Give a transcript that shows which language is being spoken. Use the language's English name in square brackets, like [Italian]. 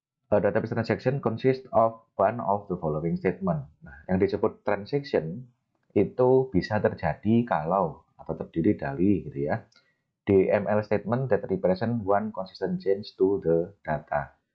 [English] Database transaction consists of one of the following statement. [Indonesian] Nah, yang disebut transaction itu bisa terjadi kalau atau terdiri dari gitu ya. [English] DML statement that represent one consistent change to the data.